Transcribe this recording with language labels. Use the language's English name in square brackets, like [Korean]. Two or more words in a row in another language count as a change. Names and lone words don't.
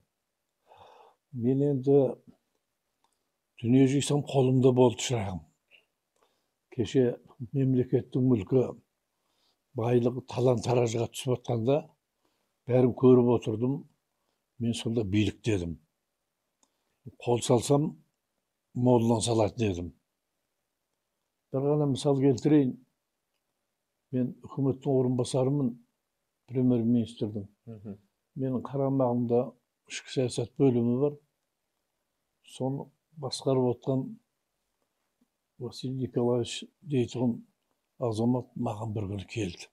[Kazakh] Мен енді дүние жисам қолымда болды шырағым. Кеше мемлекеттің мүлкі, байлығы талан-таражға түсіп жатқанда бәрін көріп отырдым. Мен сонда билік дедім. Kol salsam moldan salатын edім. Bir ғана misal keltireyін. Мен үкіметтің орынбасарымын, премьер-министрдің. Менің қарамағымда ішкі саясат бөлімі бар. Соны басқарып отқан Василий Николаевич дейтін азамат маған бір күні келді.